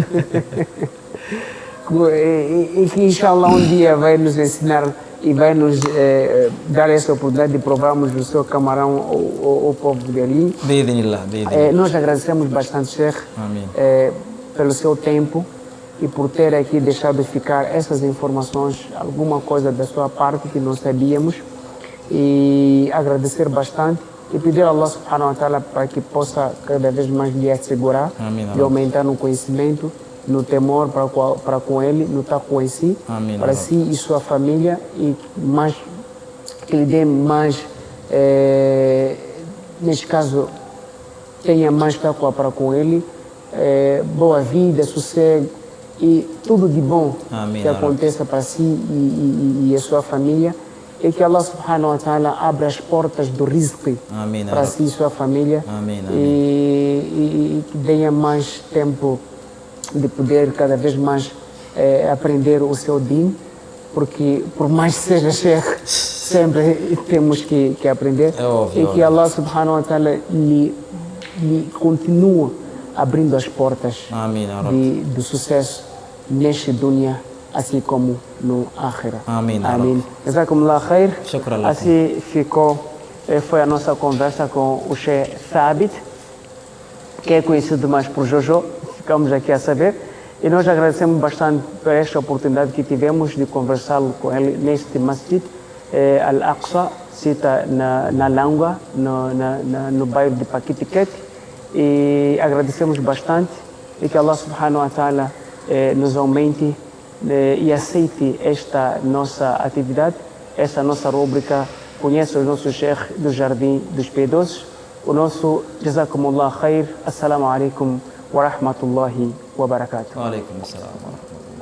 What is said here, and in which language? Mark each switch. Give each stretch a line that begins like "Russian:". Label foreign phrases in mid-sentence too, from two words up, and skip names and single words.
Portuguese: E que, inshallah, um dia vai nos ensinar e vai nos dar essa oportunidade de provarmos o seu camarão ao povo de ali. Nós agradecemos bastante, Sheikh, pelo seu tempo e por ter aqui deixado ficar essas informações, alguma coisa da sua parte que não sabíamos, e agradecer bastante e pedir a Allah
Arabic: سبحانه وتعالى
Portuguese: para que possa cada vez mais lhe assegurar e aumentar no conhecimento, no temor para com ele, no taqwa em si, para si e sua família, e mais que lhe dê mais, neste caso, tenha mais taqwa para com ele, boa vida, sossego e tudo de bom que aconteça para si e a sua família, e que Allah
Arabic: سبحانه وتعالى
Portuguese: abra as portas do rizq para si e sua família, e que tenha mais tempo de poder cada vez mais aprender o seu din, porque por mais que seja sheikh, sempre temos que aprender, e que Allah
Arabic: سبحانه وتعالى
Portuguese: lhe continua abrindo as portas do sucesso neste dunya, assim como no akhira. Amém.
Arabic: جزاكم الله خير.
Portuguese: Assim foi a nossa conversa com o Sheikh Thabit, que é conhecido mais por Jojo. Ficamos aqui a saber, e nós agradecemos bastante por esta oportunidade que tivemos de conversá-lo com ele neste masjid Al-Aqsa, cita na Langa, no bairro de Paquitiquete, e agradecemos bastante, e que Allah
Arabic: سبحانه وتعالى
Portuguese: nos aumente e aceite esta nossa atividade, esta nossa rúbrica Conheça o nosso Sheikh do Jardim dos Piedosos. O nosso
Arabic: جزاكم الله خير. السلام عليكم ورحمة الله وبركاته. وعليكم السلام.